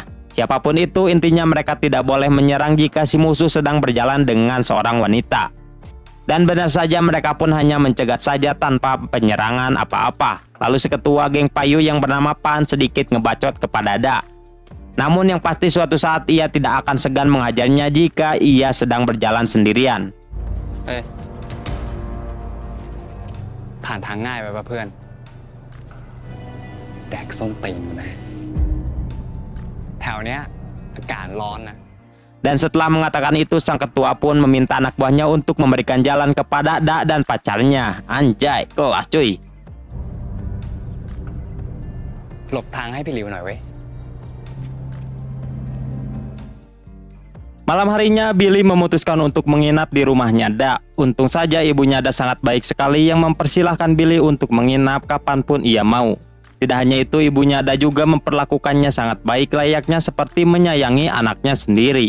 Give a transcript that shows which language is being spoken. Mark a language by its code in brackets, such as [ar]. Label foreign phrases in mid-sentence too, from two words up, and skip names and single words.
[id] Siapapun itu, intinya mereka tidak boleh menyerang jika si musuh sedang berjalan dengan seorang wanita. Dan benar saja mereka pun hanya mencegat saja tanpa penyerangan apa-apa. Lalu si ketua geng Payu yang bernama Pan sedikit ngebacot kepada Da. Namun yang pasti suatu saat ia tidak akan segan mengajarnya jika ia sedang berjalan sendirian. [th] ผ่านทางง่ายไปป่ะเพื่อนแดกส้นตีนนะแถวเนี้ยอากาศร้อนนะ [id] Dan setelah mengatakan itu, sang ketua pun meminta anak buahnya untuk memberikan jalan kepada Da dan pacarnya. Anjay, kelas cuy. [th] หลบทางให้พี่หลิวหน่อยเว้ย [id] Malam harinya Billy memutuskan untuk menginap di rumahnya Da. Untung saja ibunya Da sangat baik sekali yang mempersilahkan Billy untuk menginap kapanpun ia mau. Tidak hanya itu, ibunya Da juga memperlakukannya sangat baik layaknya seperti menyayangi anaknya sendiri.